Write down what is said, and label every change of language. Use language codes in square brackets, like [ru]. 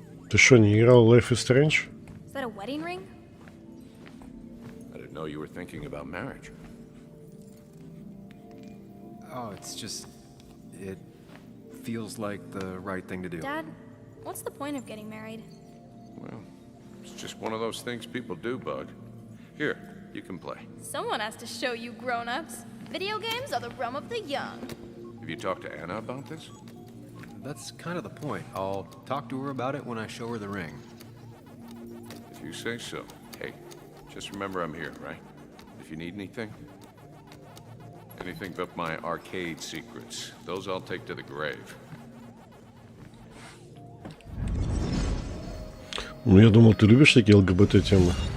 [ru] Ты что, не играл Life is Strange? [en] Is that a wedding ring? I didn't know you were thinking about marriage. Oh, it's just... It feels like the right thing to do. Dad, what's the point of getting married? Well, it's just one of those things people do, Bug. Here, you can play. Someone has to show you grown-ups. Video games are the realm of the young. Have you talked to Anna about this? That's kind of the point. I'll talk to her about it when I show her the ring. If you say so. Hey, just remember I'm here, right? If you need anything. Anything but my arcade secrets. Those I'll take to the grave. [ru] Ну, я думал, ты любишь такие ЛГБТ-темы.